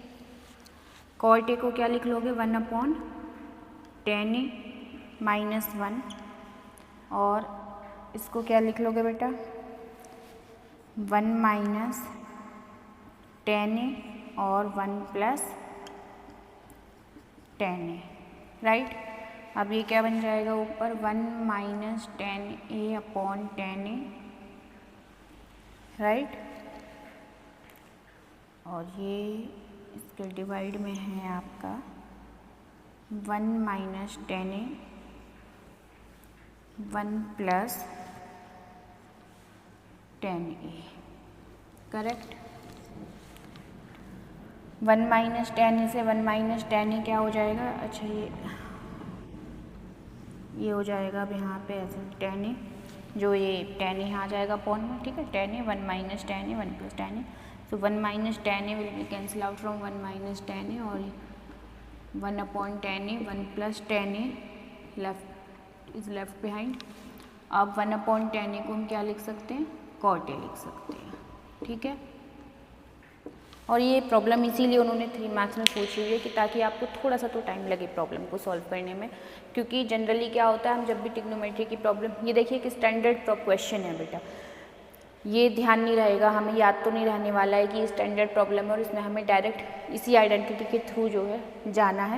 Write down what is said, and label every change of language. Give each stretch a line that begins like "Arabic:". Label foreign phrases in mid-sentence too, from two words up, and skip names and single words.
Hindi: cot a को क्या लिख लोगे 1 अपॉन tan a -1, और इसको क्या लिख लोगे बेटा 1 माइनस tan a और 1 + tan a, राइट। अब ये क्या बन जाएगा ऊपर 1 - tan a अपॉन tan a, राइट। और ये इसके डिवाइड में है आपका 1 - tan a 1 + tan a, करेक्ट। 1 - tan a से 1 - tan a क्या हो जाएगा, अच्छा ये हो जाएगा अब यहाँ पे ऐसे tan a, जो ये tan a यहाँ आ जाएगा अपॉन में, ठीक है। tan a 1 - tan a 1 + tan a,
English: so 1 - tan a will be cancel out from 1 -
Hindi: tan a, और 1 अपॉन tan a 1 + tan a
English: is left behind.
Hindi: अब 1 अपॉन tan a को हम क्या लिख सकते हैं, cot a लिख सकते हैं, ठीक है। और ये प्रॉब्लम इसीलिए उन्होंने 3 मार्क्स में पूछी हुई है कि ताकि आपको थोड़ा सा तो टाइम लगे प्रॉब्लम को सॉल्व करने में, क्योंकि जनरली क्या होता है हम जब भी ट्रिग्नोमेट्री की प्रॉब्लम, ये देखिए कि
English: standard question
Hindi: है बेटा, ये ध्यान नहीं रहेगा, हमें याद तो नहीं रहने वाला है कि
English: standard problem
Hindi: है और इसमें हमें डायरेक्ट इसी आइडेंटिटी के थ्रू जो है जाना है।